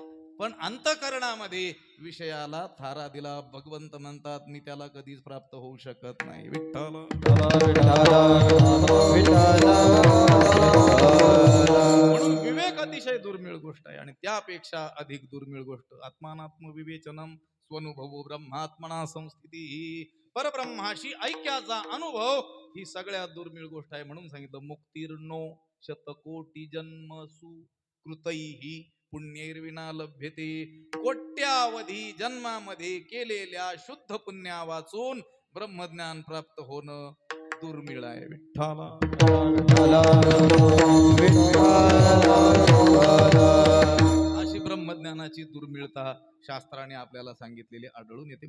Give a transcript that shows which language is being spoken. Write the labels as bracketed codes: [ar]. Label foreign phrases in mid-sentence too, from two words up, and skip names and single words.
[mr] पण अंतःकरणामध्ये विषयाला थारा दिला. भगवंत म्हणतात मी त्याला कधीच प्राप्त होऊ शकत नाही. विठ्ठल. म्हणून विवेक अतिशय दुर्मिळ गोष्ट आहे. आणि त्यापेक्षा अधिक दुर्मिळ गोष्ट [sa] आत्मानात्म विवेचनम स्वनुभव ब्रह्मात्मना संस्थिती. [mr] परब्रह्माशी ऐक्याचा अनुभव ही सगळ्यात दुर्मिळ गोष्ट आहे. म्हणून सांगितलं [sa] मुक्तीर्नो शतकोटी जन्मसु कृतैहि पुण्यैर्विना लभ्यते. [mr] कोट्यावधी जन्मामध्ये केलेल्या शुद्ध पुण्या वाचून ब्रह्मज्ञान प्राप्त होणं दुर्मिळ आहे. विठ्ठला. अशी ब्रह्मज्ञानाची दुर्मिळता शास्त्राने आपल्याला सांगितलेली आढळून येते.